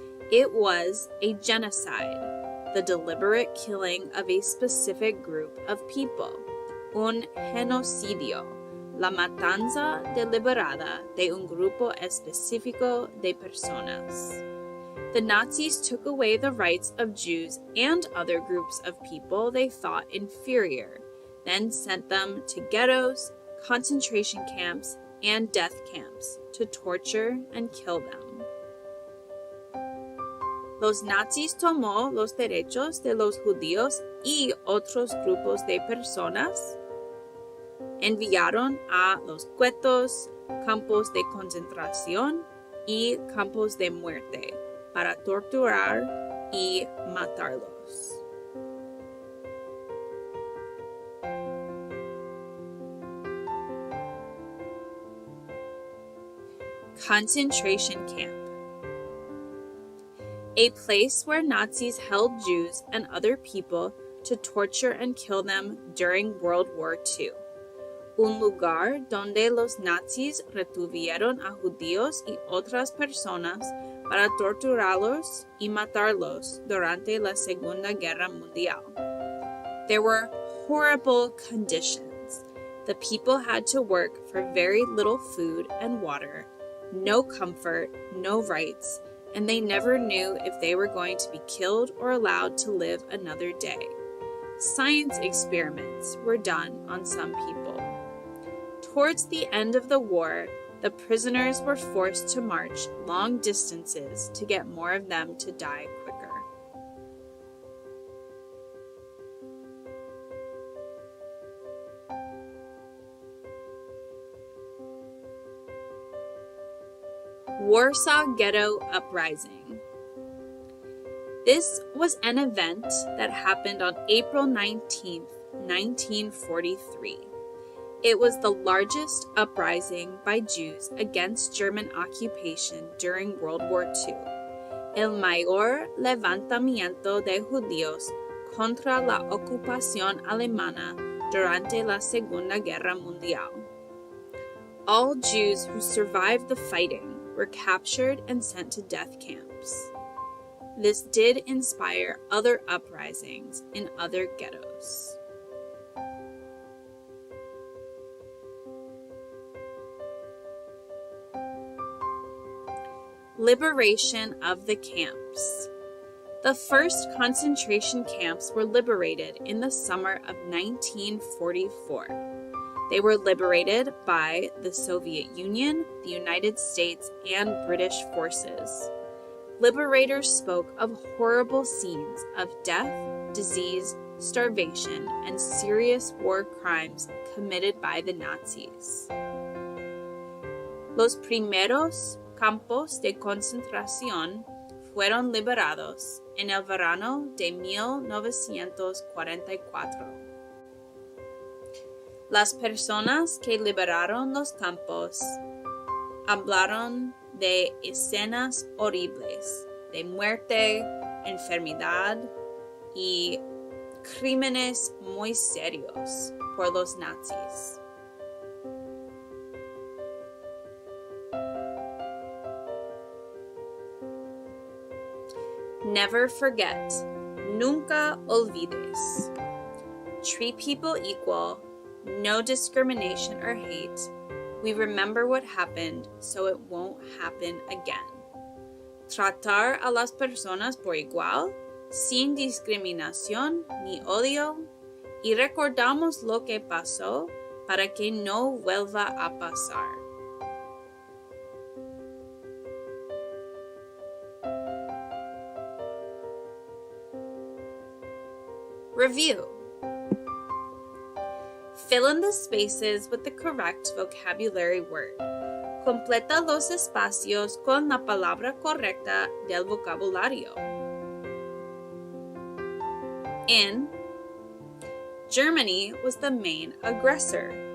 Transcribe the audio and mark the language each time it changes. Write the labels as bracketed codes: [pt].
[en] It was a genocide, the deliberate killing of a specific group of people, [es] un genocidio, la matanza deliberada de un grupo específico de personas. [en] The Nazis took away the rights of Jews and other groups of people they thought inferior, then sent them to ghettos, concentration camps, and death camps to torture and kill them. [es] Los Nazis tomó los derechos de los judíos y otros grupos de personas, enviaron a los guetos, campos de concentración y campos de muerte para torturar y matarlos. [en] Concentration camp. A place where Nazis held Jews and other people to torture and kill them during World War II. [es] Un lugar donde los nazis retuvieron a judíos y otras personas para torturarlos y matarlos durante la Segunda Guerra Mundial. [en] There were horrible conditions. The people had to work for very little food and water, no comfort, no rights, and they never knew if they were going to be killed or allowed to live another day. Science experiments were done on some people. Towards the end of the war, the prisoners were forced to march long distances to get more of them to die quicker. Warsaw Ghetto Uprising. This was an event that happened on April 19, 1943. It was the largest uprising by Jews against German occupation during World War II. [es] El mayor levantamiento de judíos contra la ocupación alemana durante la Segunda Guerra Mundial. [en] All Jews who survived the fighting were captured and sent to death camps. This did inspire other uprisings in other ghettos. Liberation of the camps. The first concentration camps were liberated in the summer of 1944. They were liberated by the Soviet Union, the United States, and British forces. Liberators spoke of horrible scenes of death, disease, starvation, and serious war crimes committed by the Nazis. [es] Los primeros campos de concentración fueron liberados en el verano de 1944. Las personas que liberaron los campos hablaron de escenas horribles, de muerte, enfermedad y crímenes muy serios por los nazis. [en] Never forget. [es] Nunca olvides. [en] Treat people equal. No discrimination or hate. We remember what happened so it won't happen again. [es] Tratar a las personas por igual, sin discriminación ni odio, y recordamos lo que pasó para que no vuelva a pasar. [en] Review. Fill in the spaces with the correct vocabulary word. [es] Completa los espacios con la palabra correcta del vocabulario. [en] In, Germany was the main aggressor.